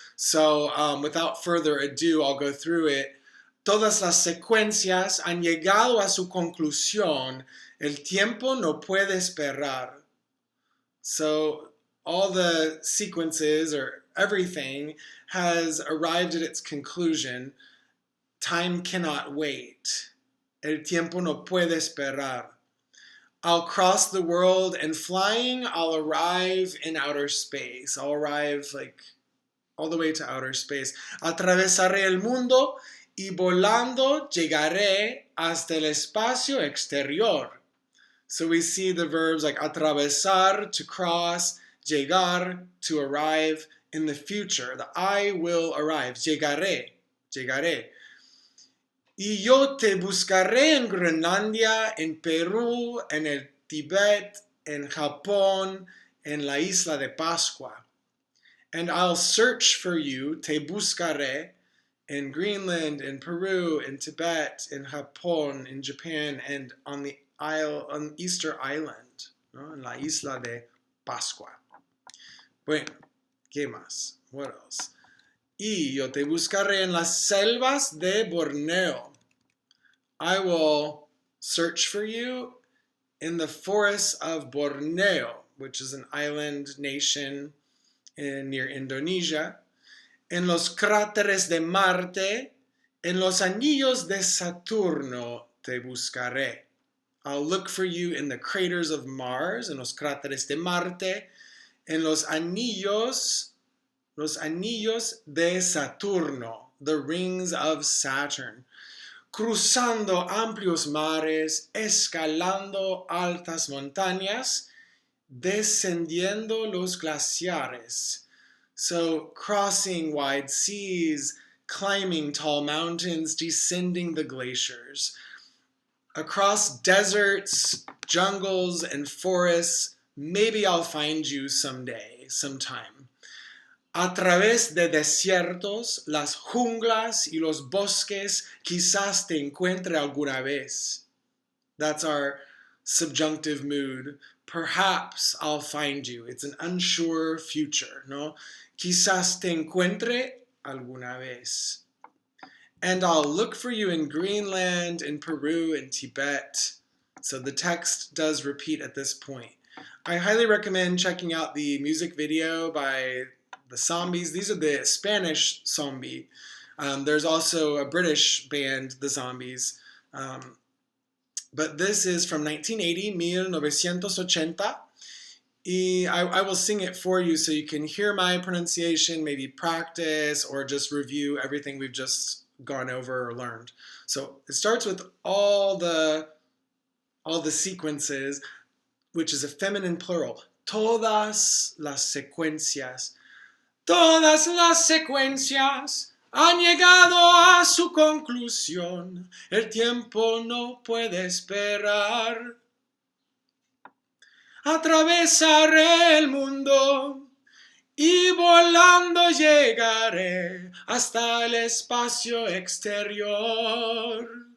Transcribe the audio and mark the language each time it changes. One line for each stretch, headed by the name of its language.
English: So without further ado, I'll go through it.
Spanish: Todas las secuencias han llegado a su conclusión. El tiempo no puede esperar.
English: So all the sequences or everything has arrived at its conclusion. Time cannot wait.
Spanish: El tiempo no puede esperar.
English: I'll cross the world and flying, I'll arrive in outer space. I'll arrive all the way to outer space.
Spanish: Atravesaré el mundo y volando llegaré hasta el espacio exterior.
English: So we see the verbs like atravesar, to cross, llegar, to arrive in the future. The I will arrive.
Spanish: Llegaré, llegaré. Y yo te buscaré en Groenlandia, en Perú, en el Tíbet, en Japón, en la isla de Pascua.
English: And I'll search for you,
Spanish: te buscaré,
English: in Greenland, in Peru, in Tibet, in Japón, in Japan, and on Easter Island, ¿no?
Spanish: En la isla de Pascua. Bueno, ¿qué más?
English: What else?
Spanish: Y yo te buscaré en las selvas de Borneo.
English: I will search for you in the forests of Borneo, which is an island nation near Indonesia.
Spanish: En los cráteres de Marte, en los anillos de Saturno te buscaré.
English: I'll look for you in the craters of Mars,
Spanish: en los cráteres de Marte, en los anillos de Saturno,
English: the rings of Saturn.
Spanish: Cruzando amplios mares, escalando altas montañas, descendiendo los glaciares.
English: So crossing wide seas, climbing tall mountains, descending the glaciers. Across deserts, jungles, and forests, maybe I'll find you someday, sometime.
Spanish: A través de desiertos, las junglas y los bosques, quizás te encuentre alguna vez.
English: That's our subjunctive mood. Perhaps I'll find you. It's an unsure future, no?
Spanish: Quizás te encuentre alguna vez.
English: And I'll look for you in Greenland, in Peru, in Tibet. So the text does repeat at this point. I highly recommend checking out the music video by the Zombies. These are the Spanish zombie. There's also a British band, the Zombies. But this is from 1980, 1980. Y I will sing it for you so you can hear my pronunciation, maybe practice, or just review everything we've just gone over or learned. So it starts with all the sequences, which is a feminine plural.
Spanish: Todas las secuencias. Todas las secuencias han llegado a su conclusión. El tiempo no puede esperar. Atravesaré el mundo y volando llegaré hasta el espacio exterior.